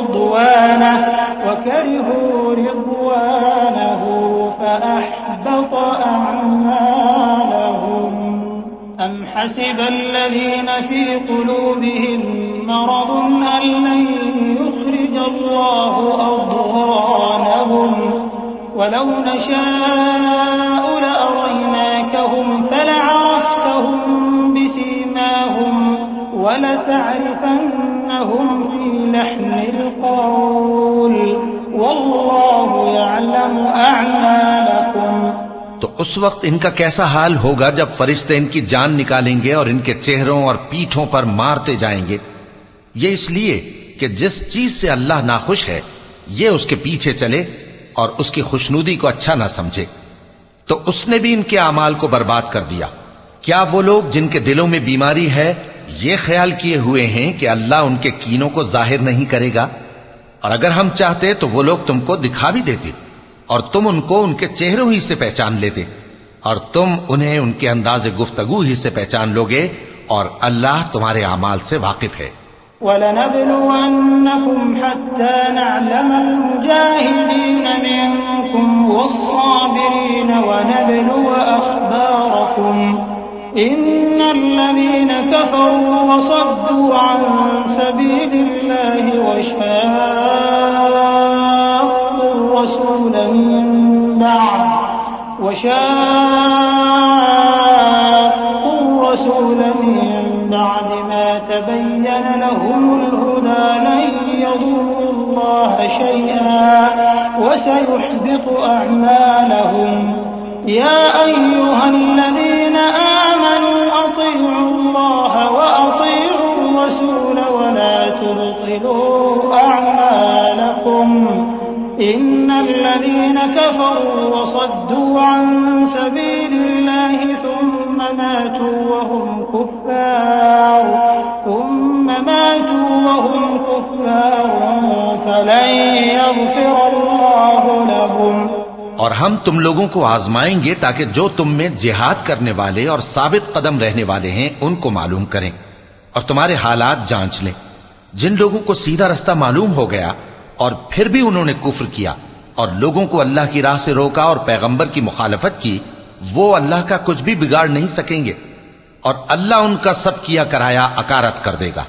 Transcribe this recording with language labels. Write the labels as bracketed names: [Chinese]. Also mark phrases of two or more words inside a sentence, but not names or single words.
[Arabic] رضوانه فأحبط أعمالهم أم حسب الذين في قلوبهم مرض أن لن يخرج الله أضغانهم ولو نشاء لأريناكهم فلعرفتهم بسيماهم ولتعرفنهم في لحن القول والله يعلم أعمالكم। [Hindi] तो उस वक्त इनका कैसा हाल होगा जब फरिश्ते इनकी जान निकालेंगे और इनके चेहरों और पीठों पर मारते जाएंगे। ये इसलिए कि जिस चीज से अल्लाह नाखुश है ये उसके पीछे चले और उसकी खुशनुदी को अच्छा ना समझे, तो उसने भी इनके अमाल को बर्बाद कर दिया। क्या वो लोग जिनके दिलों में बीमारी है ये ख्याल किए हुए हैं कि अल्लाह उनके कीनों को जाहिर नहीं करेगा? और अगर हम चाहते तो वो लोग तुमको दिखा भी देते और तुम उनको उनके चेहरों ही से पहचान लेते, और तुम उन्हें उनके अंदाज़े गुफ्तगू ही से पहचान लोगे, और अल्लाह तुम्हारे अमाल से वाकिफ है। [Arabic] ولنبلونكم حتى نعلم المجاهدين منكم والصابرين ونبلو أخباركم إن الذين كفروا وصدوا عن سبيل الله وشاقوا الرسول من بعد ما تبين لهم الهدى لن يضروا الله شيئا وسيحبط أعمالهم يا أيها الذين آمنوا أطيعوا الله وأطيعوا الرسول ولا تبطلوا أعمالكم إن الذين كفروا وصدوا عن سبيل الله ثم ماتوا وهم كفار فلن يغفر الله لهم. [Hindi] और हम तुम लोगों को आजमाएंगे ताकि जो तुम में जिहाद करने वाले और साबित कदम रहने वाले हैं उनको मालूम करें और तुम्हारे हालात जांच लें। जिन लोगों को सीधा रास्ता मालूम हो गया और फिर भी उन्होंने कुफ्र किया और लोगों को अल्लाह की राह से रोका और पैगंबर की मुखालफत की, वो अल्लाह का कुछ भी बिगाड़ नहीं सकेंगे और अल्लाह उनका सब किया कराया अकारत कर देगा।